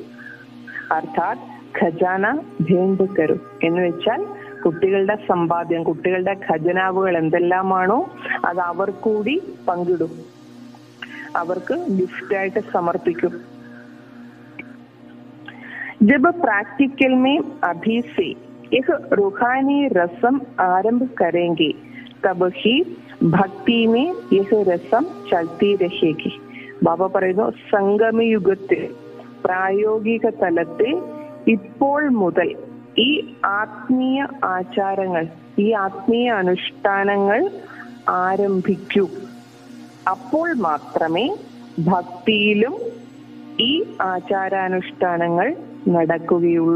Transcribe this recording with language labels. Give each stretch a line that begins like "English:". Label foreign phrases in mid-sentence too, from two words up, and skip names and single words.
Malayalam: അർത്ഥാത്
Hindi: खज़ाना भेंट करूं
Malayalam: എന്ന് വെച്ചാൽ കുട്ടികളുടെ സമ്പാദ്യം, കുട്ടികളുടെ ഖജനാവുകൾ എന്തെല്ലാമാണോ അത് അവർ കൂടി പങ്കിടും, അവർക്ക് ഗിഫ്റ്റായിട്ട് സമർപ്പിക്കും.
Hindi: जब प्रैक्टिकल में अभी से एक रूहानी रस्म आरंभ करेंगे तब ही भक्ति में यह रस्म चलती रहेगी.
Malayalam: ബാബ പറയുന്നു, സംഗമയുഗത്തിൽ പ്രായോഗിക തലത്തിൽ ഇപ്പോൾ മുതൽ ഈ ആത്മീയ ആചാരങ്ങൾ, ഈ ആത്മീയ അനുഷ്ഠാനങ്ങൾ ആരംഭിക്കൂ. അപ്പോൾ മാത്രമേ ഭക്തിയിലും ഈ ആചാരാനുഷ്ഠാനങ്ങൾ നടക്കുകയുള്ളൂ.